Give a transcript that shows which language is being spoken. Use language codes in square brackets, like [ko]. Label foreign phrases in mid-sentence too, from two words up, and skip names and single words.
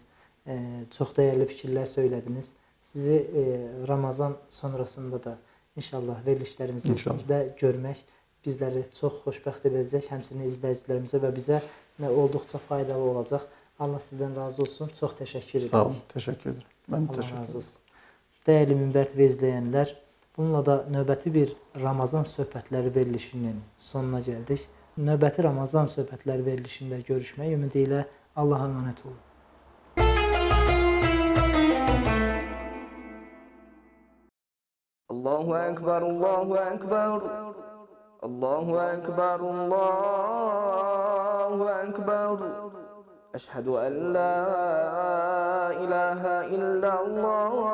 [az] Çox dəyərli fikirlər söylədiniz. Sizi Ramazan sonrasında da inşallah verilişlərimizi də görmək bizləri çox xoşbəxt edəcək, həmçinin izləyicilərimizə və bizə olduqca faydalı olacaq. Allah sizdən razı olsun. Çox təşəkkür edirəm. Sağ olun, təşəkkür edirəm. Mən də təşəkkür edirəm. Dəyərli Minbər TV izləyənlər, bununla da növbəti bir Ramazan söhbətləri verilişinin sonuna gəldik. Növbəti Ramazan söhbətləri verilişində görüşmək ümidi ilə Allah'a emanet olun. [ar] الله أكبر، الله أكبر، الله أكبر، الله أكبر. أشهد أن لا إله إلا الله.